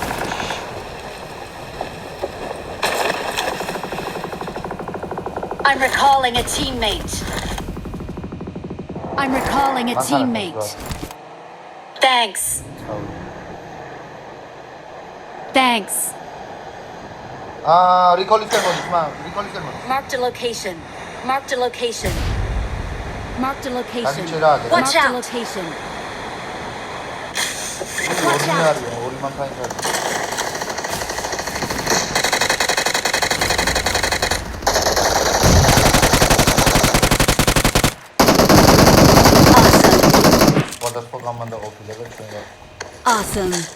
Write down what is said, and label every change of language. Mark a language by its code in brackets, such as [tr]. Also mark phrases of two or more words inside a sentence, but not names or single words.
[en] I'm recalling a teammate. I'm recalling a teammate. Thanks. Thanks. [ka] რიკოლის მოდი, რიკოლის მოდი. [en] Marked a location. Marked a location. Marked a location. Watch out. Location. Watch out. [ka] ორი მანქანა არის. სხვადასხვა კომანდა ყოფილა და ჩვენ ვარ. [en] Awesome.